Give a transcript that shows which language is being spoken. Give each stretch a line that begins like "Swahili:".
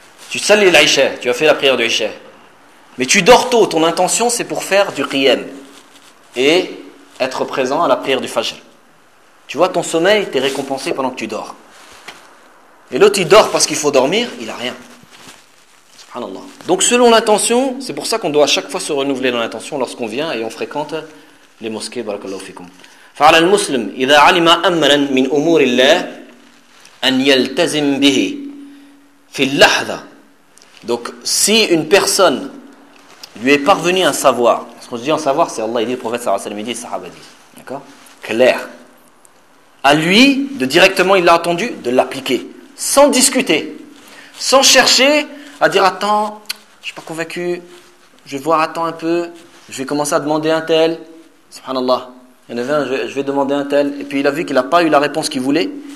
French: Tu salis l'Aïcha, tu as fait la prière de l'Aïcha. Mais tu dors tôt, ton intention c'est pour faire du Qiyam et être présent à la prière du Fajr. Tu vois, ton sommeil, t'es récompensé pendant que tu dors. Et l'autre, il dort parce qu'il faut dormir, il n'a rien. Subhanallah. Donc selon l'intention, c'est pour ça qu'on doit à chaque fois se renouveler dans l'intention lorsqu'on vient et on fréquente les mosquées.
Arabic: Barakallahu fikum. فعلى المسلم إذا علم أمرا من أمور الله أن يلتزم به في اللحظة.
French: Donc si une personne lui est parvenue un savoir, ce qu'on dit en savoir, c'est Allah, il dit le prophète
Arabic: sallallahu alayhi wa sallam,
French: il dit sahaba dit, d'accord, clair, à lui de directement, il l'a entendu, de l'appliquer sans discuter, sans chercher à dire attends, je suis pas convaincu, je vais voir, attends un peu, je vais commencer à demander un tel, subhanallah, il y en avait un, je vais demander un tel, et puis il a vu qu'il n'a pas eu la réponse qu'il voulait,